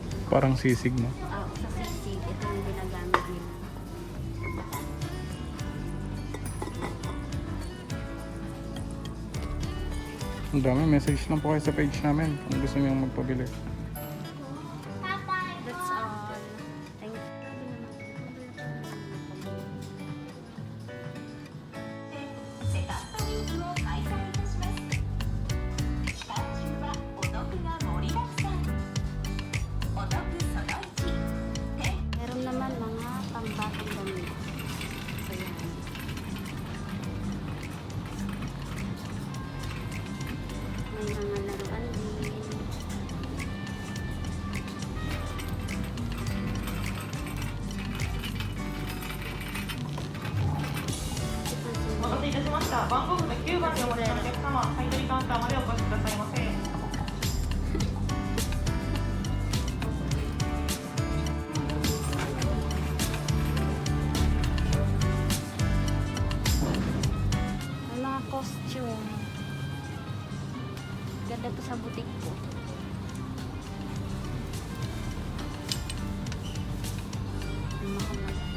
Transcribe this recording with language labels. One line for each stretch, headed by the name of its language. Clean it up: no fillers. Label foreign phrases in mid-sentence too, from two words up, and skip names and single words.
Filipino: Parang sisig, no? Sa sisig. Ito yung ginagamit nila. Ang dami. Message lang po kayo sa page namin kung gusto niyo magpabili.
English: That's all. Thank you.
Japanese: セカンドウィークを開催いたします。期間中はお得が盛りだくさん。お得その1、天
Filipino: Meron naman mga pambatang damit. So, yan. May mga laruan din. Ito,
Japanese: お待たせいたしました。番号札9番でお待ちのお客様、買取カウンターまでお越しくださいませ。
Filipino: may mga costume. Ganda to sa butik ko. Ang mahal.